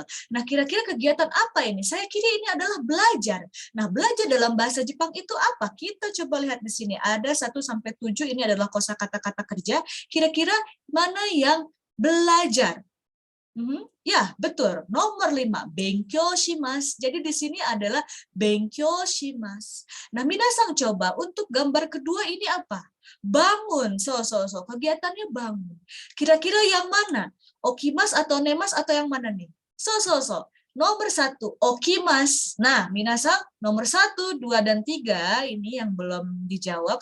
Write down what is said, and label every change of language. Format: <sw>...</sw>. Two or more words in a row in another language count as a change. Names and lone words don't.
<id>Nah, kira-kira kegiatan apa ini? Saya kira ini adalah belajar. Nah, belajar dalam bahasa Jepang itu apa? Kita coba lihat di sini, ada 1-7, ini adalah kosakata kata kerja. Kira-kira mana yang belajar? Ya, betul. Nomor 5,</id> <ja>勉強します.</ja> <id>Jadi di sini adalah</id> <ja>勉強します.</ja> <id>Nah, minasang coba untuk gambar kedua ini apa? Bangun. So. Kegiatannya bangun. Kira-kira yang mana? Okimas atau nemas atau yang mana nih? So. Nomor 1, okimas. Nah, minasang nomor 1, 2, dan 3 ini yang belum dijawab.</id>